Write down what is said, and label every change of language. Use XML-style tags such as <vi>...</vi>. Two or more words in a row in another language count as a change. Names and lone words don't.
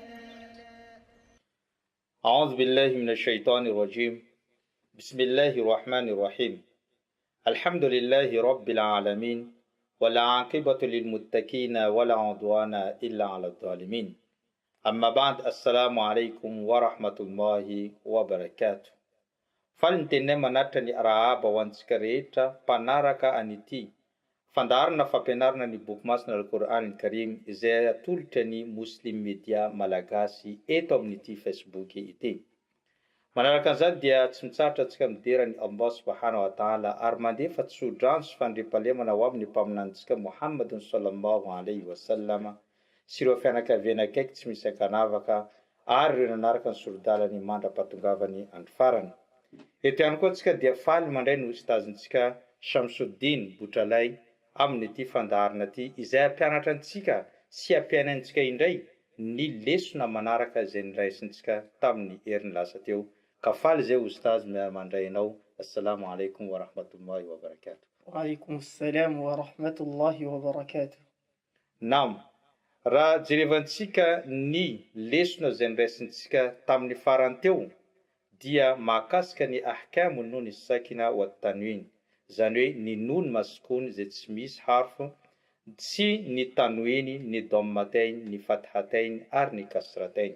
<ar>أعوذ بالله من الشيطان الرجيم. بسم الله الرحمن الرحيم. الحمد لله رب العالمين والعاقبة للمتقين ولا عدوان إلا على الظالمين. أما بعد، السلام عليكم ورحمة الله وبركاته.</ar> <mg>Falintenne manatany arahaba ho antsika rehetra mpanaraka an'ity fandaharana fampianarana ny boky masina Al-Qur'an Karim izay atolotra ny Muslim Media Malagasy eto amin'ity Facebook ity. Manaraka an'izany dia tsy mitsarotra antsika midera ny Allah</mg> <ar>سبحانه وتعالى</ar> <mg>ary mandefa tsodrano sy fandriampahalemana ho amin'ny mpaminantsika Muhammadun</mg> <ar>صلى الله عليه وسلم</ar> <mg>sy ireo fianakaviana akaiky tsy misy ankanavaka ary ireo nanaraka ny sorodalany mandra-patongavany andro farany. Eto ihany koa antsika dia faly mandray ny ustazintsika Shamsuddin Botralay amin'ity fandaharana ity izay ampianatra antsika sy ampiainaintsika indray ny lesona manaraka izay niraisintsika tamin'ny herin'ny lasa teo. Ka faly zay ustaz mandray anao.</mg> <ar>السلام عليكم ورحمة الله وبركاته. وعليكم السلام ورحمة الله وبركاته. Nam,</ar> <mg>raha jerevantsika ny lesona izay niraisintsika tamin'ny farany teo dia mahakasika ny</mg> <ar>أحكام نون ساكنة وتنوين,</ar> <mg>izany hoe ny</mg> <ar>نون مسكون</ar> <mg>izay tsy misy harfo sy ny tanwin, ny dammatain, ny fathatain ary ny kasratain.</mg>